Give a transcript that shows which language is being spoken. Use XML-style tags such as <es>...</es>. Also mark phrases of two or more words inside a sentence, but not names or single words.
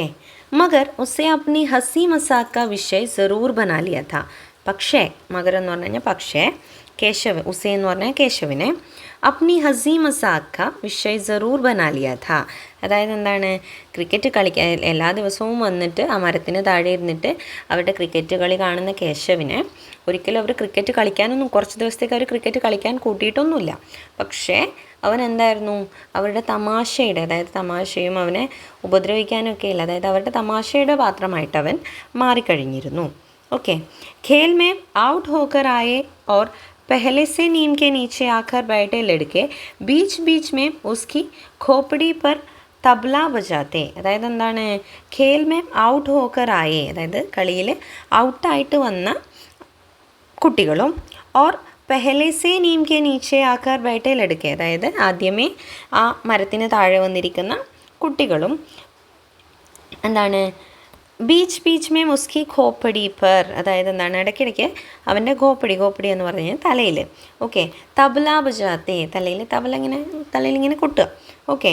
<hi>मगर उसे अपनी हंसी मज़ाक का विषय ज़रूर बना लिया था,</hi> <ml>പക്ഷേ, മഗർ എന്ന് പറഞ്ഞു കഴിഞ്ഞാൽ പക്ഷേ, കേശവ്, ഉസ്സെ എന്ന് പറഞ്ഞാൽ കേശവിനെ</ml> <hi>अपनी हंसी मज़ाक का विषय ज़रूर बना लिया था,</hi> <ml>അതായത് എന്താണ്, ക്രിക്കറ്റ് കളിക്കാൻ എല്ലാ ദിവസവും വന്നിട്ട് ആ മരത്തിന് താഴെ ഇരുന്നിട്ട് അവരുടെ ക്രിക്കറ്റ് കളി കാണുന്ന കേശവിനെ ഒരിക്കലും അവർ ക്രിക്കറ്റ് കളിക്കാനൊന്നും, കുറച്ച് ദിവസത്തേക്ക് അവർ ക്രിക്കറ്റ് കളിക്കാൻ കൂട്ടിയിട്ടൊന്നുമില്ല. പക്ഷേ അവൻ എന്തായിരുന്നു, അവരുടെ തമാശയുടെ, അതായത് തമാശയും അവനെ ഉപദ്രവിക്കാനൊക്കെ ഇല്ല, അതായത് അവരുടെ തമാശയുടെ പാത്രമായിട്ട് അവൻ മാറിക്കഴിഞ്ഞിരുന്നു. ഓക്കെ.</ml> <hi>खेल में आउट होकर आए और पहले से नीम के नीचे आकर बैठे लड़के बीच बीच में उसकी खोपड़ी पर तबला बजाते,</hi> <ml>അതായത് എന്താണ്,</ml> <hi>खेल में आउट होकर आए,</hi> <ml>അതായത് കളിയിൽ ഔട്ടായിട്ട് വന്ന കുട്ടികളും</ml> <hi>और पहले से नीम के नीचे आकर बैठे लड़के,</hi> <ml>അതായത് ആദ്യമേ ആ മരത്തിന് താഴെ വന്നിരിക്കുന്ന കുട്ടികളും എന്താണ്,</ml> <hi>बीच बीच में उसकी खोपड़ी पर,</hi> <ml>അതായത് എന്താണ്, ഇടയ്ക്കിടയ്ക്ക് അവൻ്റെ ഖോപ്പടി എന്ന് പറഞ്ഞു കഴിഞ്ഞാൽ തലയിൽ, ഓക്കെ,</ml> <hi>तबला बजाते,</hi> <ml>തലയിൽ ഇങ്ങനെ കൊട്ടുക. ഓക്കെ.</ml>